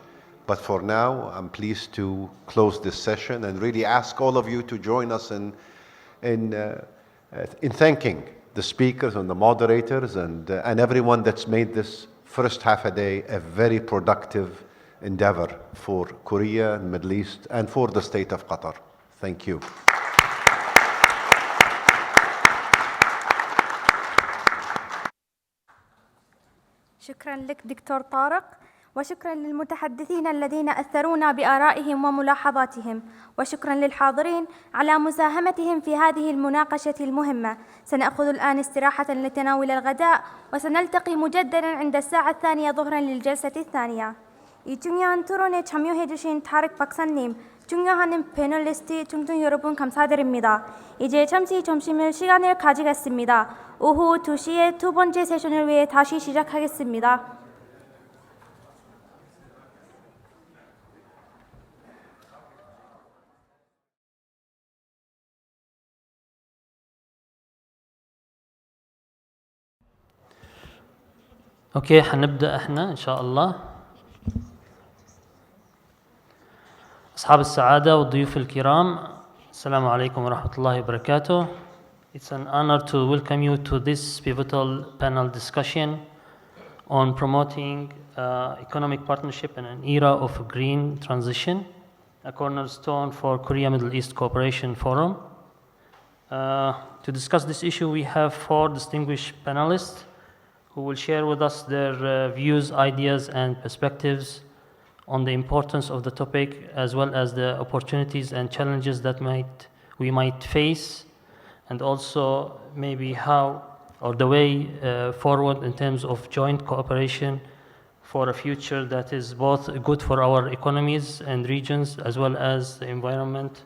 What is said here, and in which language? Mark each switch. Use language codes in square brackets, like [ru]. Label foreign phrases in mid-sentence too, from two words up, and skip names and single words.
[en] But for now, I'm pleased to close this session and really ask all of you to join us in thanking the speakers and the moderators and everyone that's made this first half a day a very productive endeavor for Korea and Middle East and for the state of Qatar. Thank you. [ar] شكرا لك دكتور طارق، وشكرا للمتحدثين الذين أثرونا بآرائهم وملاحظاتهم، وشكرا للحاضرين على مساهمتهم في هذه المناقشة المهمة. سنأخذ الآن استراحة لتناول الغداء، وسنلتقي مجددا عند الساعة 2 ظهرا للجلسة الثانية. [ko] 이 중요한 토론에 참여해주신 타릭 박사님, 중요한 패널리스트 중등 여러분 감사드립니다. 이제 잠시 점심을 시간을 가지겠습니다. 오후 2시에 두 번째 세션을 위해 다시 시작하겠습니다. [ar] اوكي، حنبدأ احنا ان شاء الله. أصحاب السعادة والضيوف الكرام، السلام عليكم ورحمة الله وبركاته. [en] It's an honor to welcome you to this pivotal panel discussion on promoting economic partnership in an era of green transition, a cornerstone for Korea Middle East Cooperation Forum. To discuss this issue, we have 4 distinguished panelists who will share with us their views, ideas, and perspectives on the importance of the topic, as well as the opportunities and challenges that we might face, and also maybe how or the way forward in terms of joint cooperation for a future that is both good for our economies and regions as well as the environment.